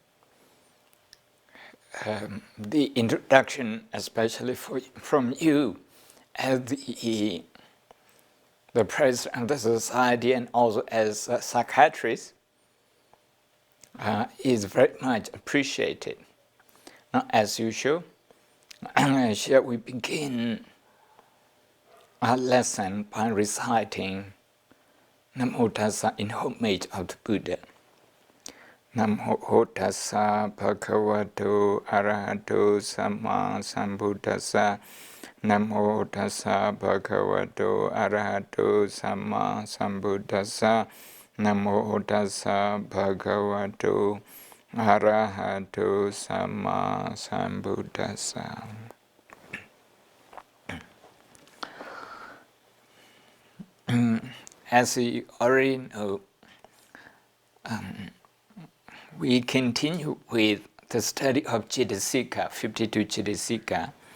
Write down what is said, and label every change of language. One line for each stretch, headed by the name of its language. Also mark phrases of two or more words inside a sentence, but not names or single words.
English: The introduction, especially from you, as the president of the society and also as a psychiatrist, is very much appreciated. Now, as usual, shall we begin our lesson by reciting
Pali: Namo Tassa
English: in homage of the Buddha.
Pali: Namo Tassa Bhagavato Arahato Samma Sambuddhassa. Namo Tassa Bhagavato Arahato Samma Sambuddhassa. Namo Tassa Bhagavato Arahato Samma Sambuddhassa.
English: As you already know, we continue with the study of Cetasika, 52 Cetasika.